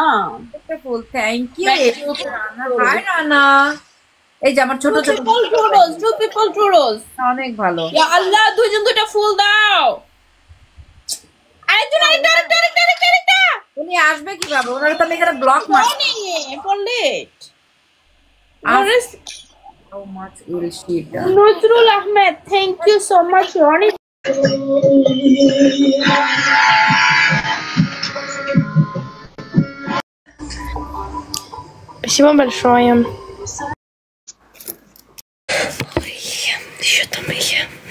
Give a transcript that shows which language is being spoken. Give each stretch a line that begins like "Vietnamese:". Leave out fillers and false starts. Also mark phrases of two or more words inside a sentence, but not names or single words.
Bangla: একটা ফুল।
English: thank you.
Bangla: হাই রানা, এই যে আমার ছোট ছোট
English: two people two rose,
Bangla: অনেক ভালো।
Arabic: يا الله,
Bangla: দুইজন দুইটা ফুল দাও। আরেকজন আরেকটা উনি আসবে কিভাবে? ওনার তো আমি এখানে ব্লক মারছি।
English: How much will she do? Nazrul Ahmed, thank you so much Rony.
Russian: Спасибо большое. Что там я?